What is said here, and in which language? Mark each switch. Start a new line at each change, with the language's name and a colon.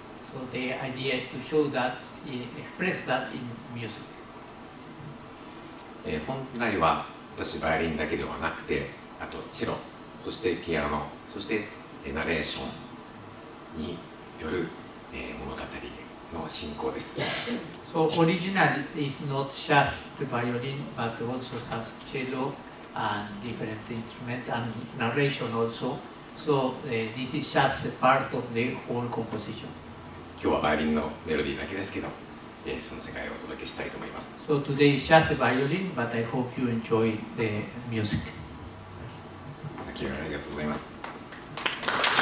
English: So the idea is to show that, express that in music.
Japanese: 本来は私バイオリンだけではなくて、あとチェロ、そしてピアノ、そしてナレーションによる、物語の進行です。
English: So original is not just the violin, but also has cello and different instrument and narration also. So this is just a part of the whole composition.
Japanese: 今日はバイオリンのメロディーだけですけど、その世界をお届けしたいと思います。
English: So today is just a violin, but I hope you enjoy the music.
Japanese: 先ほどありがとうございます。